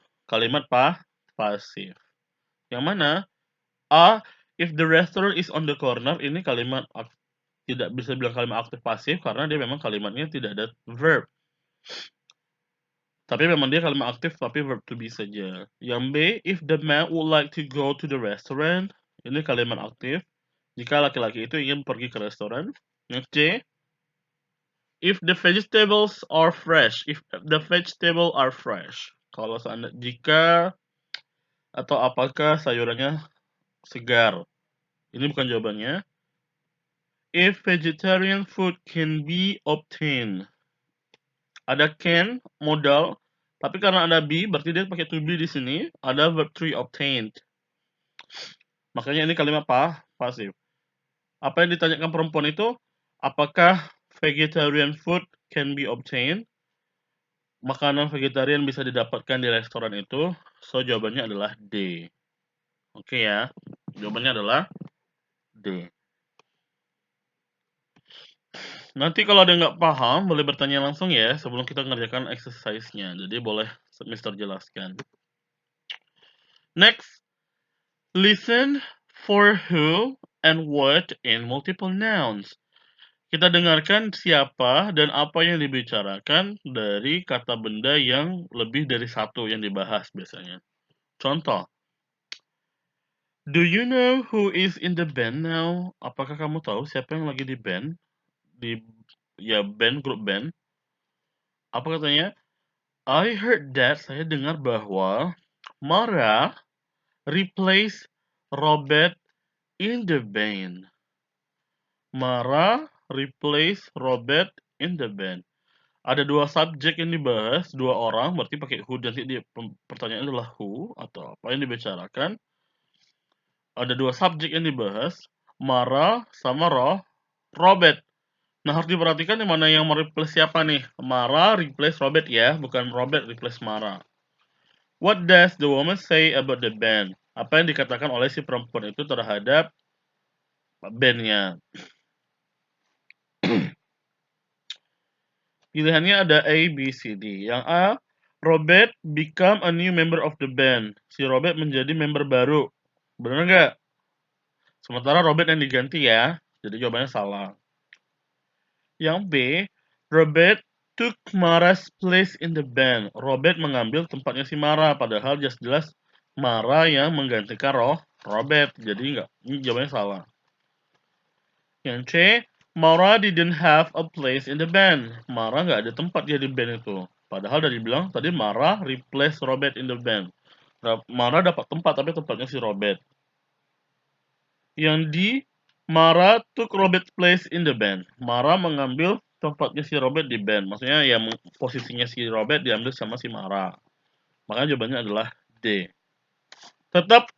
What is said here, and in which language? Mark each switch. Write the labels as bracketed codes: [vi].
[id] Kalimat pasif. Yang mana? A, [en] if the restaurant is on the corner, [id] ini kalimat tidak bisa bilang kalimat aktif pasif karena dia memang kalimatnya tidak ada verb. Tapi memang dia kalimat aktif tapi verb to be saja. Yang B, [en] if the man would like to go to the restaurant, [id] ini kalimat aktif. Jika laki-laki itu ingin pergi ke restoran. Yang C, [en] if the vegetables are fresh, if the vegetable are fresh. [id] Kalau jika atau apakah sayurannya segar. Ini bukan jawabannya. [en] If vegetarian food can be obtained. [id] Ada can, modal, tapi karena ada be, berarti dia pakai to be di sini. Ada verb 3 obtained. Makanya ini kalimat pasif. Apa yang ditanyakan perempuan itu? Apakah [en] vegetarian food can be obtained? [id] Makanan vegetarian bisa didapatkan di restoran itu. So, jawabannya adalah D. Oke ya. Jawabannya adalah D. Nanti kalau ada nggak paham, boleh bertanya langsung ya sebelum kita mengerjakan exercise-nya. Jadi boleh Mister jelaskan. [en] Next, listen for who and what in multiple nouns. [id] Kita dengarkan siapa dan apa yang dibicarakan dari kata benda yang lebih dari satu yang dibahas biasanya. Contoh, [en] do you know who is in the band now? [id] Apakah kamu tahu siapa yang lagi di band? Band, grup band. Apa katanya? [en] I heard that, [id] saya dengar bahwa [en] Mara replace Robert in the band. Mara replace Robert in the band. [id] Ada dua subjek yang dibahas, dua orang, berarti pakai who, nanti pertanyaannya adalah who, atau apa yang dibicarakan. Ada dua subjek yang dibahas, Mara sama Robert. Nah, harus diperhatikan yang mana yang mereplace siapa nih. [en] Mara replace Robert [id] ya, bukan [en] Robert replace Mara. What does the woman say about the band? [id] Apa yang dikatakan oleh si perempuan itu terhadap bandnya? Pilihannya ada A, B, C, D. Yang A, [en] Robert become a new member of the band. [id] Si Robert menjadi member baru. Benar nggak? Sementara Robert yang diganti ya. Jadi jawabannya salah. Yang B, [en] Robert took Mara's place in the band. [id] Robert mengambil tempatnya si Mara. Padahal jelas-jelas Mara yang menggantikan Robert. Jadi enggak. Ini jawabannya salah. Yang C, [en] Mara didn't have a place in the band. [id] Mara nggak ada tempat dia di band itu. Padahal dari bilang tadi [en] Mara replace Robert in the band. [id] Mara dapat tempat tapi tempatnya si Robert. Yang D, [en] Mara took Robert's place in the band. [id] Mara mengambil tempatnya si Robert di band. Maksudnya ya posisinya si Robert diambil sama si Mara. Makanya jawabannya adalah D. Tetap